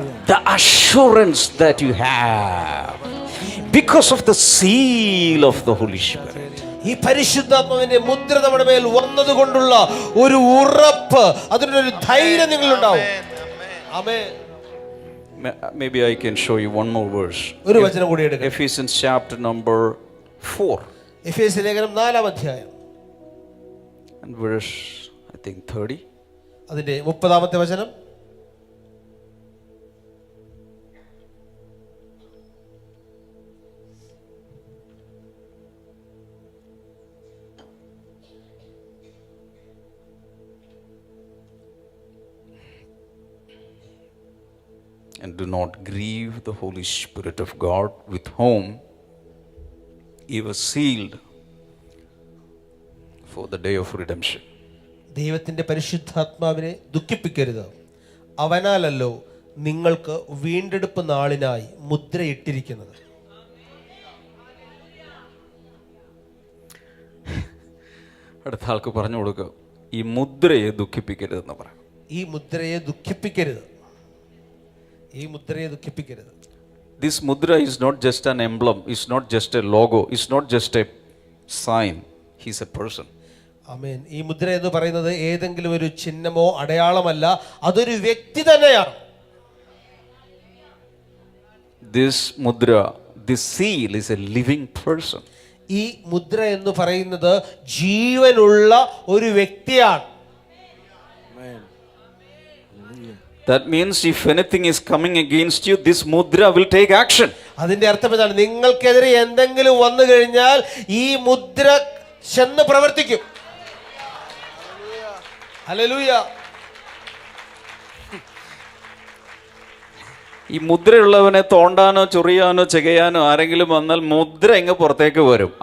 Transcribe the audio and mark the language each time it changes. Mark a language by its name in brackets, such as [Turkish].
[English] The assurance that you have because of the seal of the Holy Spirit. [Malayalam] ഈ പരിശുദ്ധാത്മാവിന്റെ മുദ്ര നമ്മുടെ മേൽ വന്നതുകൊണ്ടുള്ള ഒരു ഉറപ്പ്, അതിനൊരു ധൈര്യം നിങ്ങളുണ്ടാവും. ആമേൻ. [English] Maybe I can show you one more verse. [Malayalam] ഒരു വചനം കൂടി എടുക്കാം. [English] Ephesians chapter number 4. [Malayalam] എഫേസ്യ ലേഖനം 4-ാം അധ്യായം [English] and verse I think 30. [Malayalam] അതിന്റെ 30-ാമത്തെ വചനം. [English] And do not grieve the Holy Spirit of God, with whom he was sealed for the day of redemption. [Malayalam] ദൈവത്തിന്റെ പരിശുദ്ധാത്മാവിനെ ദുഃഖിപ്പിക്കരുത്, അവനാലല്ലോ നിങ്ങൾക്ക് വീണ്ടെടുപ്പ് നാളിനായി മുദ്രയിട്ടിരിക്കുന്നത്. അടുത്ത ആൾക്ക് പറഞ്ഞു കൊടുക്കുക, ഈ മുദ്രയെ ദുഃഖിപ്പിക്കരുതെന്ന് പറയാം. ഈ മുദ്രയെ ദുഃഖിപ്പിക്കരുത്, ഈ മുദ്രയെ ദുഃഖിപ്പിക്കരുത്. [English] This mudra is not just an emblem, it's not just a logo, it's not just a sign, he's a person. [Malayalam] ആമേൻ. ഈ മുദ്ര എന്ന് പറയുന്നത് ഏതെങ്കിലും ഒരു ചിഹ്നമോ അടയാളമല്ല, അതൊരു വ്യക്തി തന്നെയാണ്. [English] This mudra, this seal is a living person. [Malayalam] ഈ മുദ്ര എന്ന് പറയുന്നത് ജീവനുള്ള ഒരു വ്യക്തിയാണ്. [English] Amen. Hallelujah. That means if anything is coming against you, this mudra will take action. [Malayalam] അതിന്റെ അർത്ഥം എന്താണ്? നിങ്ങൾക്കെതിരെ എന്തെങ്കിലും വന്നു കഴിഞ്ഞാൽ ഈ മുദ്ര ചെന്ന് പ്രവർത്തിക്കും. ഹല്ലേലൂയ. ഈ മുദ്രയുള്ളവനെ തോണ്ടാനോ ചൊറിയാനോ ചെകയാനോ ആരെങ്കിലും വന്നാൽ മുദ്ര ഇങ്ങ് പുറത്തേക്ക് വരും.